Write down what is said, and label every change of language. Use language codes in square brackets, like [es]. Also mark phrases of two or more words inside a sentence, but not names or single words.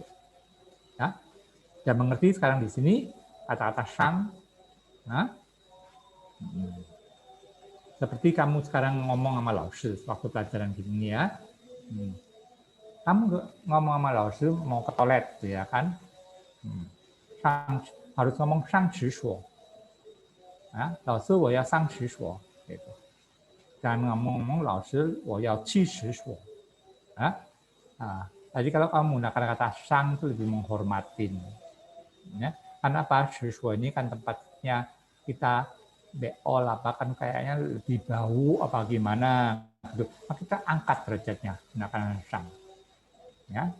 [id] Ya, dan mengerti sekarang di sini kata-kata sang. Nah, seperti kamu sekarang ngomong sama laoshi waktu pelajaran gini ya. Kamu ngomong sama laoshi mau ke toilet ya kan? Harus ngomong [zh] 上厕所。老师，我要上厕所. Gitu. [id] Jangan ngomong laoshi, [zh] 我要去厕所. [id] Jadi kalau kamu menggunakan kata sang itu lebih menghormatin. Ya. Karena apa? [zh] 厕所 [id] ini kan tempatnya kita beol apa kan kayaknya lebih bau apa gimana gitu. Maka kita angkat derajatnya menggunakan sang.